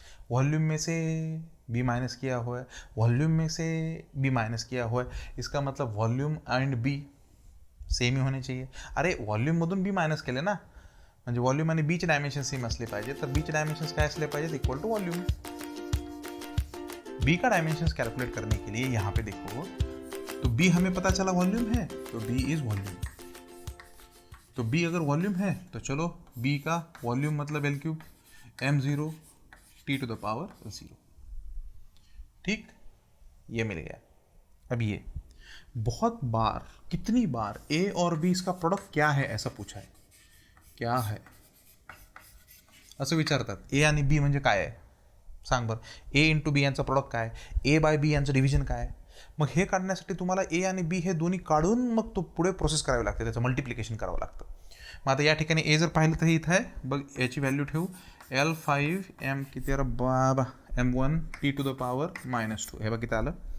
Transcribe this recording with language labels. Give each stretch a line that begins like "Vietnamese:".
Hindi: Volume में से B minus किया हुआ है, वॉल्यूम में से B माइनस किया हुआ है. इसका मतलब वॉल्यूम एंड B सेम ही होणे चाहिए.
Marathi: अरे वॉल्यूममधून B मायनस केले ना, म्हणजे वॉल्यूम आणि बीचे डायमेन्शन सेम असले पाहिजे. तर बीचे डायमेन्शंस काय असले पाहिजेत? Equal to volume.
Hindi: बी का डायमेंशंस कैलकुलेट करने के लिए यहाँ पे देखो, तो बी हमें पता चला वॉल्यूम है, तो बी इज वॉल्यूम. तो बी अगर वॉल्यूम है तो चलो बी का वॉल्यूम मतलब L³ M0 T to the power 0. ठीक, ये मिल गया. अब ये बहुत बार, कितनी बार A और B इसका प्रोडक्ट क्या है ऐसा पूछा है. क्या है?
Marathi: असं विचारतात ए आणि बी म्हणजे काय आहे सांग बरं. ए इंटू बी यांचं प्रॉडक्ट काय, ए बाय बी यांचं डिव्हिजन काय. मग हे काढण्यासाठी तुम्हाला ए आणि बी हे दोन्ही काढून मग तो पुढे प्रोसेस करावी लागते, त्याचं मल्टिप्लिकेशन करावं लागतं. मग आता या ठिकाणी ए जर पाहिलं तर हे इथं आहे बघ, याची व्हॅल्यू ठेवू L5 किती अरे बाबा M1 T⁻⁻2 हे बघ किती आलं.